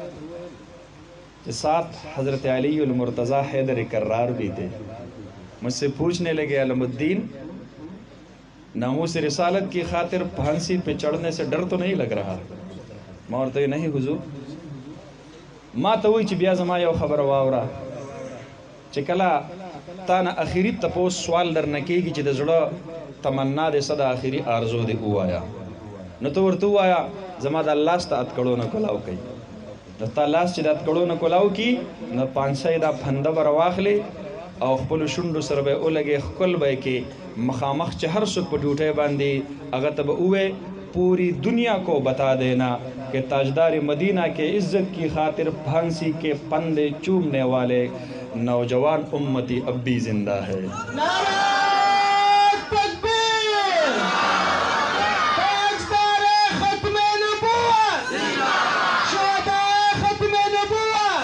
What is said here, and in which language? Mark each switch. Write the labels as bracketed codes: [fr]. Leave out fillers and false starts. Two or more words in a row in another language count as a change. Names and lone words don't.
[ur] ساتھ حضرت علی المرتضی حیدر کرار بھی تھے. مجھ سے پوچھنے لگے عالم الدین ناموس رسالت کی خاطر پھانسی پہ چڑھنے سے ڈر تو نہیں لگ رہا؟ [ps] ما ورته [ur] نہیں حضور. [ps] ما ته وی چې بیا زما یو خبره واوره چې کله تا نه اخري تپوس سوال درنه کېږي چې د زړه تمنا دې څه د آخري آرزو دې ووایه، نو ته ورته ووایه زما د لاس ته اتکړو نه کولاو کوي. د تا لاس چې د اتکړو نه کولاو کي نو پانسۍ دا پنده به راواخلې او خپلو شونډو سره به یې ولګې، ښکل به یې کې مخامخ چې هر څوک په ډیوټۍ باندې هغه ته به ووایې [ur] پوری دنیا کو بتا دینا کہ تاجدار مدینہ کے عزت کی خاطر پھانسی کے پندے چومنے والے نوجوان امتی اب بھی زندہ ہے. تاجدار ختم نبوت، شہداء ختم نبوت.